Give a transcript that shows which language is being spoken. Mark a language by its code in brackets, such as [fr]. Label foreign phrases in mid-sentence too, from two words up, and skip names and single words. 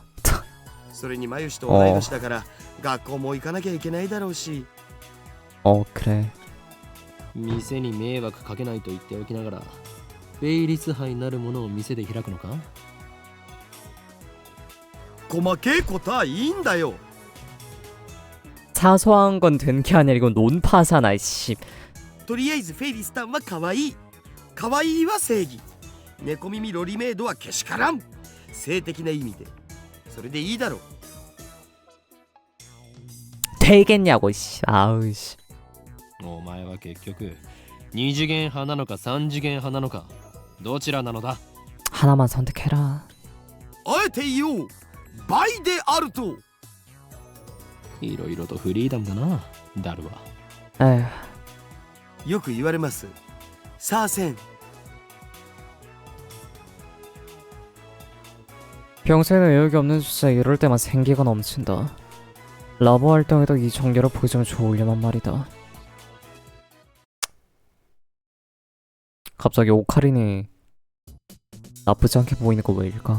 [ja] それにマユシと同い年だから学校も行かなきゃいけないだろうし。 [ko] 그래. [ja] 店に迷惑かけないと言っておきながら、フェイリス杯なるものを店で開くのか？細けいことはいいんだよ。 [ko] 사소한 건 된 게 아니라 이건 논파잖아 씨. [ja] とりあえずフェイリスタンは可愛い。可愛いは正義。猫耳ロリメイドはけしからん。性的な意味で。それでいいだろう。 [ko] 되겠냐고 씨. 아우 씨. [ja] お前は結局二次元派なのか三次元派なのかどちらなのだ？ [ko] 하나만 선택해라. [ja] あえて言おう。倍であると。いろいろとフリーダムだな、ダルは。 [ko] 에휴. [ja] よく言われます。さあせん。 [ko] 평소에는 의욕이 없는 주제에 이럴 때만 생기가 넘친다. 라보 활동에도 이 정렬을 보여주면 좋으려만 말이다. 갑자기 오카린이 나쁘지 않게 보이는 거 왜일까?